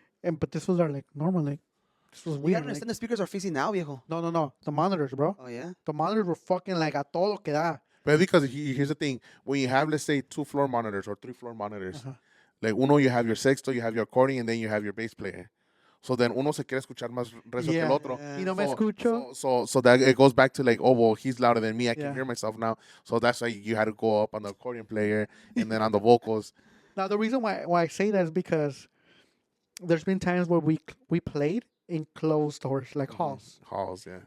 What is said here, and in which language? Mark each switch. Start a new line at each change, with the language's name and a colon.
English: And but this was like normal, like this was We weird. gotta understand the speakers are facing now, viejo. No, the monitors, bro. Oh, yeah? The monitors were fucking like
Spanish: a todo que da.
English: But because here's the thing, when you have, let's say, 2-floor monitors or 3-floor monitors, like uno, you have your sexto, you have your accordion, and then you have your bass player. So then
Spanish: uno se quiere escuchar más recio que el otro. Y no me escucho.
English: So that it goes back to like, oh, well, he's louder than me. I can Yeah. hear myself now. So that's why you had to go up on the accordion player and then on the vocals. Now the reason why I say that is because there's been times where we played in closed doors, like halls. Halls, yeah.